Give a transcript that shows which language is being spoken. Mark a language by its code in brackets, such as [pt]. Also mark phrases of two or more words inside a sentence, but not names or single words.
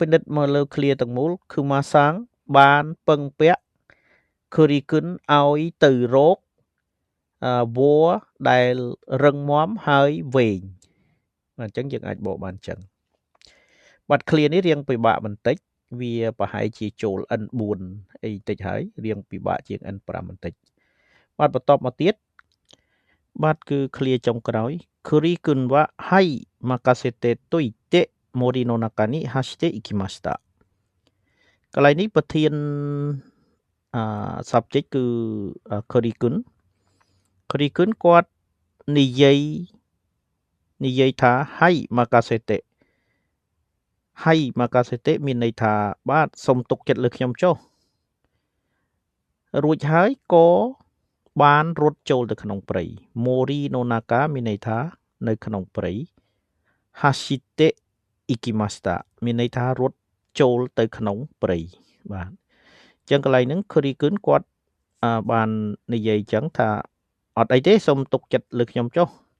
[km] និត្យមកលើ clear ទាំងមូល Kuma-san បានពឹងពាក់ Kuri-kun ឲ្យទៅរកវល្លិដែលរឹងមាំហើយវែង បាទអញ្ចឹងយើងអាចបកបានអញ្ចឹងបាទ clear នេះរៀងពិបាកបន្តិចវាប្រហែលជាចូល N4 អីតិចហើយរៀងពិបាកជាង N5 បន្តិចបាទបន្តមក ទៀតបាទគឺ clear ចុងក្រោយ [ja] クリくんははい任せといて森の中に走っていきました [km] កន្លែងនេះប្រធានsubject គឺ Kuri-kun គាត់និយាយថា [ja] はい任せて [km] មានន័យថាបាទសូមទុកចិត្តលើខ្ញុំចុះ រួចហើយក៏បានរត់ចូលទៅក្នុងព្រៃ [ja] 森の中 [km] មានន័យថានៅក្នុងព្រៃ [ja] 走っていきました [km] មានន័យថារត់ចូលទៅក្នុងព្រៃបាទអញ្ចឹងកន្លែងហ្នឹង Kuri-kun គាត់បាននិយាយអញ្ចឹងថាអត់អីទេសូមទុកចិត្តលើខ្ញុំចុះ